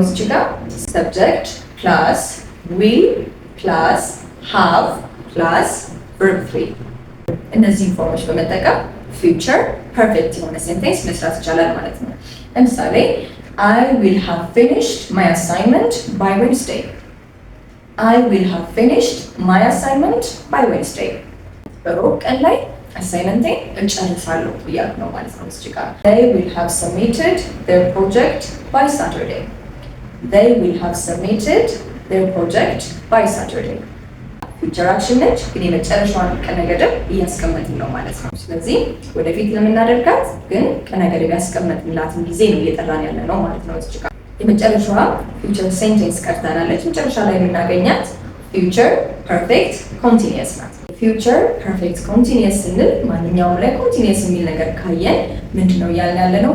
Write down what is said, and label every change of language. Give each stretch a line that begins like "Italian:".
Amharic: እዚህ ጋር ሰብጀክት ፕላስ ዊል ፕላስ ሃቭ ፕላስ ቨርብ 3 እነዚህን ፎርሞች በመጠቀም ፊውቸር ፐርፌክት የሆነ ሴንቴንስ መስራት ይቻላል ማለት ነው። ለምሳሌ
English: I will have finished my assignment by Wednesday. I will have finished my assignment by Wednesday.
Amharic: በሮብ ቀን ላይ አሳይመንቴን እጨርሳለሁ ብያለሁ ነው ማለት ነው። እዚህ ጋር
English: they will have submitted their project by Saturday. They will have submitted their project by Saturday.
Amharic: ፊውቸር አክሽን ነች ግን የመጨረሻዋን ቀነ ገደብ እያስቀመጥን ነው ማለት ነው። ስለዚህ ወደፊት ለምናደርጋት ግን ቀነ ገደብ ያስቀመጥንላትን ጊዜ ነው እየጠራን ያለ ነው ማለት ነው። እዚህ ጋር የመጨረሻዋ ፊውቸር ሴንቴንስ ቀርታናለች። መጨረሻ ላይ የምናገኛት ፊውቸር ፐርፌክት ኮንቲኒየስ ናት። ፊውቸር ፐርፌክት ኮንቲኒየስ ስንል ማንኛውም ላይ ኮንቲኒየስ የሚል ነገር ካየን ምንድነው ያለ ነው?